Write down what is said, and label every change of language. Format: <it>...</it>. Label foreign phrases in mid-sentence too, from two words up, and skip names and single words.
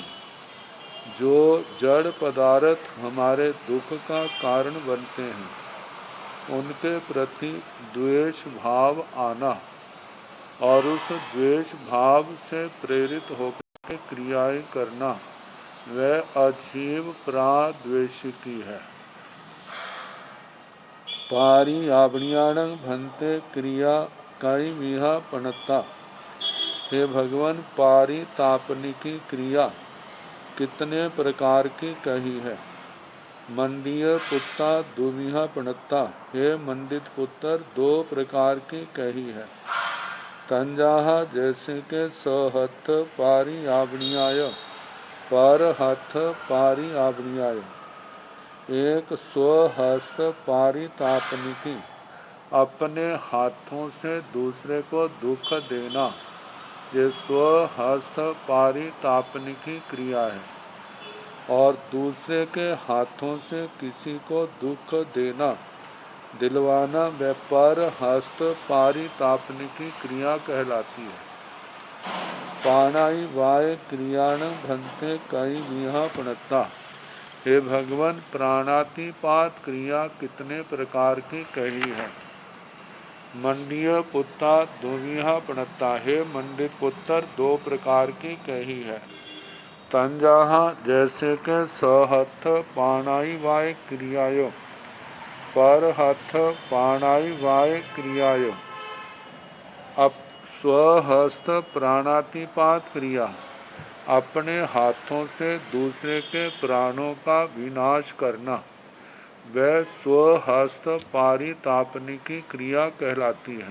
<hi>जो जड़ पदार्थ हमारे दुख का कारण बनते हैं, उनके प्रति द्वेष भाव आना और उस द्वेष भाव से प्रेरित होकर क्रियाएं करना, वह अजीव प्राद्वेषिकी है।</hi> <pra>पारी आवणियाणं भंते क्रिया कई विहा पणता।</pra> <hi>हे भगवान, पारी तापनिकी क्रिया कितने प्रकार की कही है।</hi> <pra>मंडीय पुत्ता दुविहा पणता।</pra> <hi>हे मंडित पुत्र, दो प्रकार की कही है।</hi> <pra>तंजाहा जैसे के सहथ पारी आवणियाय, पर हथ पारी आवणियाय।</pra> <hi>एक स्वहस्त पारितापनिकी, अपने हाथों से दूसरे को दुख देना, ये स्वहस्त पारितापनिकी क्रिया है। और दूसरे के हाथों से किसी को दुख देना, दिलवाना, व पर हस्त पारितापनिकी क्रिया कहलाती है।</hi> <pra>पाणाई वाय क्रियाण भंते कई विहा पणता।</pra> <hi>हे भगवान, प्राणातिपात क्रिया कितने प्रकार की कही है।</hi> <pra>मंडीय पुत्ता दुविहा पणता।</pra> <hi>हे मंडित पुत्र, दो प्रकार की कही है।</hi> <pra>तंजाहा जैसे के सहथ पाणाई वाय क्रियायो, पर हथ पाणाई वाय क्रियायो।</pra> <hi>अब स्वहस्त प्राणातिपात क्रिया, अपने हाथों से दूसरे के प्राणों का विनाश करना, वह स्वहस्त पारितापनिकी क्रिया कहलाती है।</hi>